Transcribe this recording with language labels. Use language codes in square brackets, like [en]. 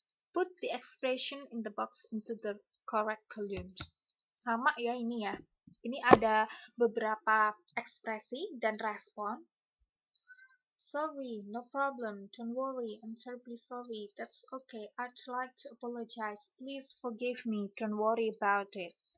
[en] Put the expression in the box into the correct columns. [id] Sama ya ini ya. Ini ada beberapa ekspresi dan respon. [en] Sorry, no problem, don't worry, I'm terribly sorry, that's okay, I'd like to apologize, please forgive me, don't worry about it.